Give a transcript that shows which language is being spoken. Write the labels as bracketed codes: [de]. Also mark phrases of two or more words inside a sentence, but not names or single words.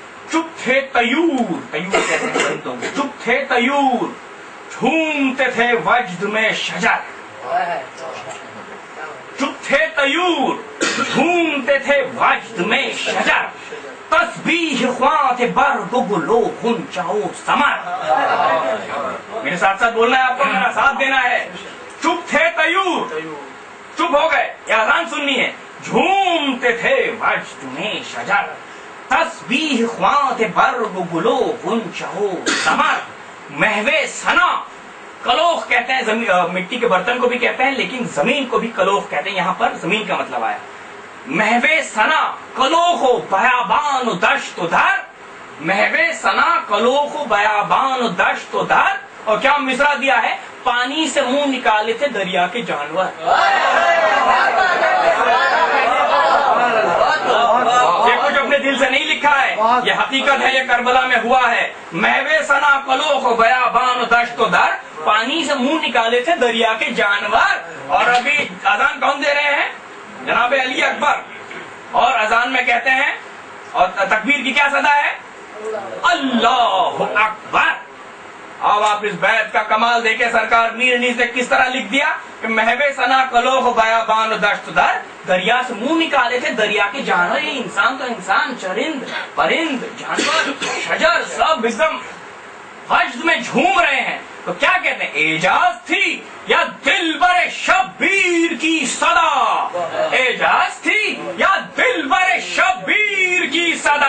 [ur] چپ تھے طیور، طیور کہتے ہیں پرندوں کو. چپ تھے طیور، جھومتے تھے وجد میں شجر. چپ تھے طیور، جھومتے تھے وجد میں شجر. تسبیح خواں تھے برگ و گلو غنچہ و ثمر. میرے ساتھ ساتھ بولنا ہے آپ کو، میرا ساتھ دینا ہے. چپ تھے طیور، چپ ہو گئے، یہ اذان سننی ہے. جھومتے تھے وجد میں شجر. تسبیح خواں تھے برگ و گلو غنچہ و ثمر. محو ثنا، کلوخ کہتے ہیں مٹی کے برتن کو بھی کہتے ہیں، لیکن زمین کو بھی کلوخ کہتے ہیں. یہاں پر زمین کا مطلب آیا. محو ثنا کلوخ و بیابان و دشت و در. محو ثنا کلوخ و بیابان و دشت و در. اور کیا مصرع دیا ہے؟ پانی سے منہ نکالے تھے دریا کے جانور. یہ کچھ اپنے دل سے نہیں لکھا ہے، یہ حقیقت ہے، یہ کربلا میں ہوا ہے. محو ثنا کلوخ و بیابان و دشت و در. پانی سے منہ نکالے تھے دریا کے جانور. اور ابھی اذان کون دے رہے ہیں؟ جناب علی اکبر. اور اذان میں کہتے ہیں، اور تکبیر کی کیا صدا ہے؟ [ar] اللہ اکبر. [ur] اب آپ اس بیت کا کمال دیکھیں، سرکار میر انیس نے کس طرح لکھ دیا کہ محو ثنا کلوخ و بیابان و دشت در. دریا سے منہ نکالے تھے دریا کے جانور. یہ انسان تو انسان، چرند پرند جانور شجر سب ایک دم وجد میں جھوم رہے ہیں. تو کیا کہتے ہیں؟ اعجاز تھی یا دلبر شبیر کی صدا. اعجاز تھی یا دلبر شبیر کی صدا.